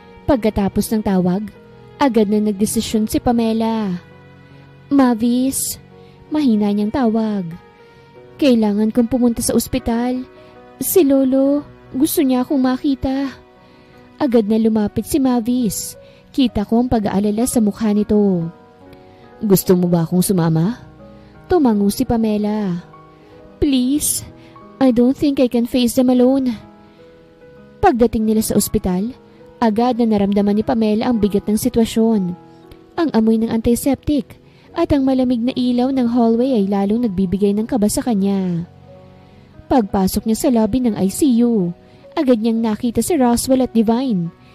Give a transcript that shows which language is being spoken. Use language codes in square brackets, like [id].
[tl] Pagkatapos ng tawag, agad na nagdesisyon si Pamela. Mavis, mahina niyang tawag. Kailangan kong pumunta sa ospital. Si Lolo, gusto niya akong makita. Agad na lumapit si Mavis. Kita ko ang pag-aalala sa mukha nito. Gusto mo ba akong sumama? Tumango si Pamela. [en] Please, I don't think I can face them alone. [tl] Pagdating nila sa ospital, agad na naramdaman ni Pamela ang bigat ng sitwasyon. Ang amoy ng antiseptic at ang malamig na ilaw ng hallway ay lalong nagbibigay ng kaba sa kanya. Pagpasok niya sa lobby ng ICU, agad niyang nakita si Roswell at Divine.